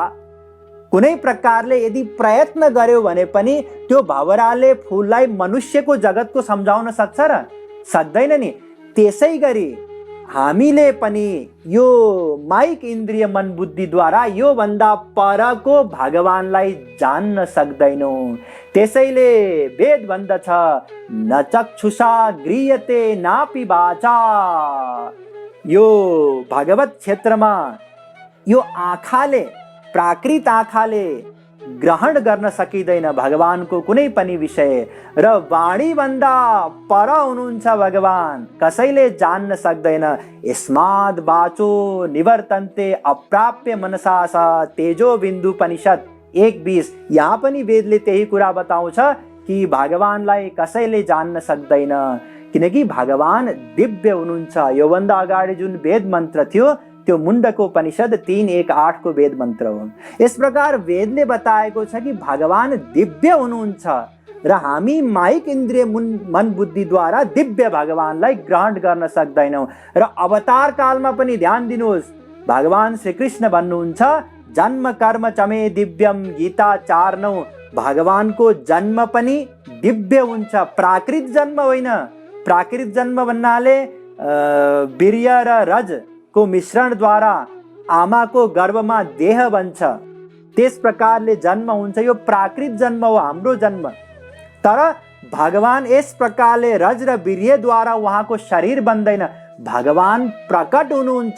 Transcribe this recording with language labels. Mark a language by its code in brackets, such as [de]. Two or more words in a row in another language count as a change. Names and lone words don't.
[ne] कुनै प्रकारले यदि प्रयत्न गर्यो भने पनि त्यो भँवराले फुललाई मनुष्यको जगतको सम्झाउन सक्छ र? सक्दैन नि। त्यसै गरी हामीले पनि यो माइक इन्द्रिय मन बुद्धिद्वारा यो भन्दा परको भगवानलाई जान्न सक्दैनौँ। त्यसैले वेद भन्दछ [sa] न चक्षुषा गृह्यते नापि वाचा। [ne] यो भागवत क्षेत्रमा यो आँखाले, प्राकृत आँखाले ग्रहण गर्न सकिँदैन भगवानको कुनै पनि विषय, र वाणी भन्दा पर हुनुहुन्छ भगवान, कसैले जान्न सक्दैन। [sa] यस्माद् वाचो निवर्तन्ते अप्राप्य मनसा स तेजो बिन्दुपनिषद 1:20। [ne] यहाँ पनि वेदले त्यही कुरा बताउँछ कि भगवानलाई कसैले जान्न सक्दैन, किनकि भगवान दिव्य हुनुहुन्छ। योभन्दा अगाडि जुन वेद मन्त्र थियो त्यो मुण्डको उपनिषद 3:1-8 को वेद मन्त्र हो। यस प्रकार वेदले बताएको छ कि भगवान दिव्य हुनुहुन्छ र हामी माइक इन्द्रिय मन बुद्धिद्वारा दिव्य भगवानलाई ग्रहण गर्न सक्दैनौँ। र अवतार कालमा पनि ध्यान दिनुहोस्, भगवान श्रीकृष्ण भन्नुहुन्छ [sa] जन्म कर्म चमे दिव्यम, [ne] गीता 4:9। भगवानको जन्म पनि दिव्य हुन्छ, प्राकृत जन्म होइन। प्राकृत जन्म भन्नाले वीर्य र रज को मिश्रणद्वारा आमाको गर्भमा देह बन्छ, त्यस प्रकारले जन्म हुन्छ। यो प्राकृत जन्म हो, हाम्रो जन्म। तर भगवान यस प्रकारले रज र वीर्यद्वारा उहाँको शरीर बन्दैन, भगवान प्रकट हुनुहुन्छ।